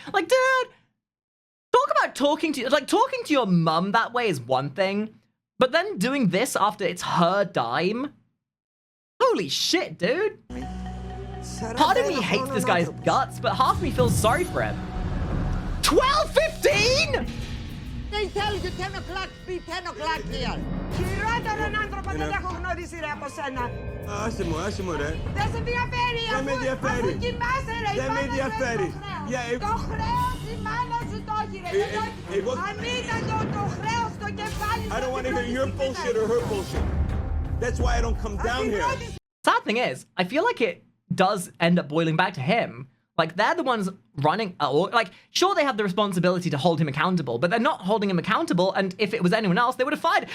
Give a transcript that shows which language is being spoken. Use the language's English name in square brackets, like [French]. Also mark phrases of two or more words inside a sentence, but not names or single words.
[English] Like, dude, talk about talking to your mum that way is one thing, but then doing this after it's her dime. Holy shit, dude. Part of me hates this guy's guts, but half of me feels sorry for him. 12:15. They tell you 10 o'clock, be 10 o'clock here. [Greek] Χειρότερο άνθρωπο δεν έχω γνωρίσει ρε από σένα. Άσε μου ρε. Δεν σε ενδιαφέρει Δεν με ενδιαφέρει. αφού κοιμάσαι ρε. Δεν με ενδιαφέρει. Το χρέος η μάνα σου το έχει ρε. Αν ήταν το χρέος στο κεφάλι σου. [English] I don't want to hear your bullshit or her bullshit. That's why I don't come down here. Sad thing is, I feel like it does end up boiling back to him. Like, they're the ones running, like, sure, they have the responsibility to hold him accountable, but they're not holding him accountable, and if it was anyone else, they would have fired.